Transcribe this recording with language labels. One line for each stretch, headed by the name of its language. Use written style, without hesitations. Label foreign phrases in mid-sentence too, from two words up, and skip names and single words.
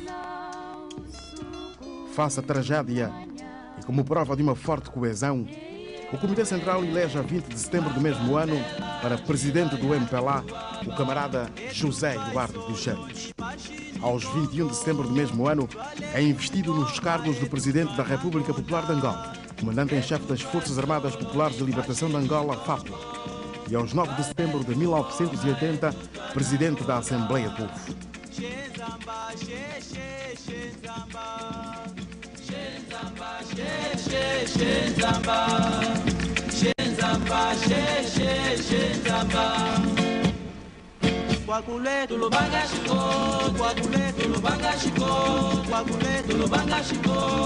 Portuguese: Face à tragédia e como prova de uma forte coesão, o Comitê Central elege a 20 de setembro do mesmo ano para presidente do MPLA o camarada José Eduardo dos Santos. Aos 21 de setembro do mesmo ano, é investido nos cargos de presidente da República Popular de Angola, comandante em chefe das Forças Armadas Populares de Libertação de Angola, FAPLA, e aos 9 de setembro de 1980, presidente da Assembleia do Povo. Kwakuletu lubanga shiko, kwakuletu lubanga shiko, kwakuletu lubanga shiko.